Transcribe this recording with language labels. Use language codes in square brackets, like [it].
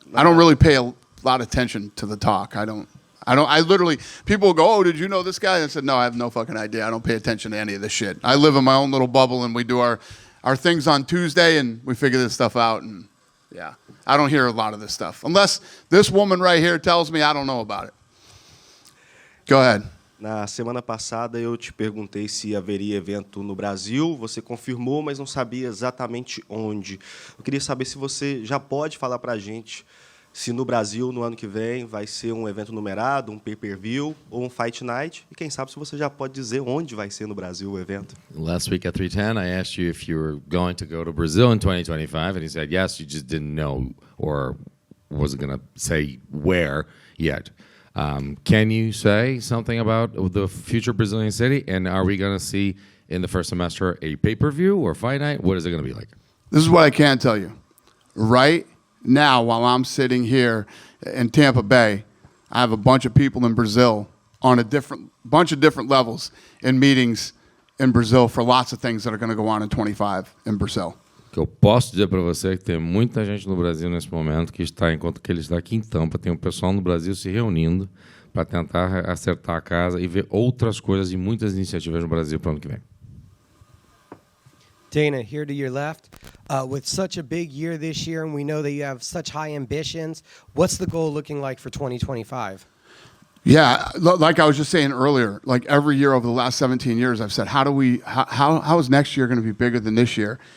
[en] I don't really pay a lot of attention to the talk. I literally, people will go, oh, did you know this guy? I said, no, I have no fucking idea. I don't pay attention to any of this shit. I live in my own little bubble and we do our things on Tuesday and we figure this stuff out. And yeah, I don't hear a lot of this stuff. Unless this woman right here tells me I don't know about it. Go ahead. [pt] Na semana passada eu te perguntei se haveria evento no Brasil, você confirmou, mas não sabia exatamente onde. Eu queria saber se você já pode falar para a gente se no Brasil, no ano que vem, vai ser um evento numerado, um pay-per-view ou um fight night. E quem sabe se você já pode dizer onde vai ser no Brasil o evento. [en] Last week at 310, I asked you if you were going to go to Brazil in 2025, and you said yes, you just didn't know or wasn't going to say where yet. Can you say something about the future Brazilian city? And are we going to see in the first semester a pay-per-view or fight night? What is it going to be like? This is what I can tell you. Right now, while I'm sitting here in Tampa Bay, I have a bunch of people in Brazil on a bunch of different levels in meetings in Brazil for lots of things that are going to go on in 25 in Brazil. [pt] O que eu posso dizer para você é que tem muita gente no Brasil nesse momento que está, enquanto que ele está aqui em Tampa, tem um pessoal no Brasil se reunindo para tentar acertar a casa e ver outras coisas e muitas iniciativas no Brasil para o ano que vem. [en] Dana, here to your left. With such a big year this year, and we know that you have such high ambitions, what's the goal looking like for 2025? Yeah, like I was just saying earlier, like every year over the last 17 years, I've said, how is next year going to be bigger than this year?